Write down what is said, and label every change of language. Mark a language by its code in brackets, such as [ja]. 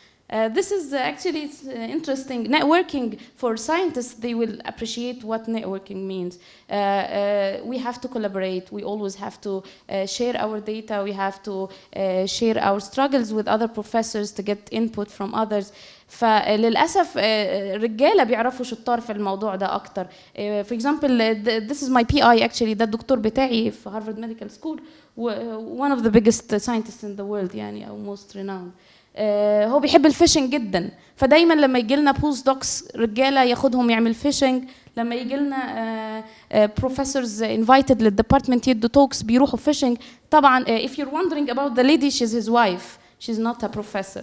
[en] This is actually it's interesting. Networking for scientists, they will appreciate what networking means. We have to collaborate. We always have to share our data. We have to share our struggles with other professors to get input from others. [ar] فللأسف الرجالة بيعرفوا شطار في الموضوع ده أكتر. [en] For example, this is my PI actually. [ar] ده الدكتور بتاعي في Harvard Medical School. [en] One of the biggest scientists in the world يعني أو most renowned. [ar] هو بيحب الفيشنج جدا، فدايما لما يجي لنا بوست دوكس رجاله ياخدهم يعمل فيشنج. لما يجي لنا بروفيسورز انفايتد للديبارتمنت يدوا توكس بيروحوا فيشنج. [en] طبعا if you're wondering about the lady she's his wife, she's not a professor.